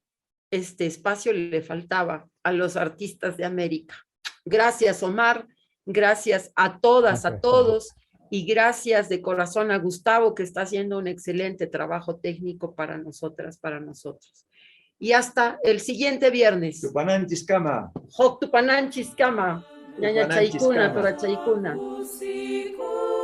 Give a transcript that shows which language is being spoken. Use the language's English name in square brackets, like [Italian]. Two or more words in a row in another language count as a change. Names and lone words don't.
[Spanish] Este espacio le faltaba a los artistas de América. Gracias, Omar. Gracias a todas, a todos. Y gracias de corazón a Gustavo, que está haciendo un excelente trabajo técnico para nosotras, para nosotros. Y hasta el siguiente viernes. [Quechua] Tupanan Chiscama. Hok Tupanan Chiscama. Ñaña Chaykuna, Tora Chaykuna.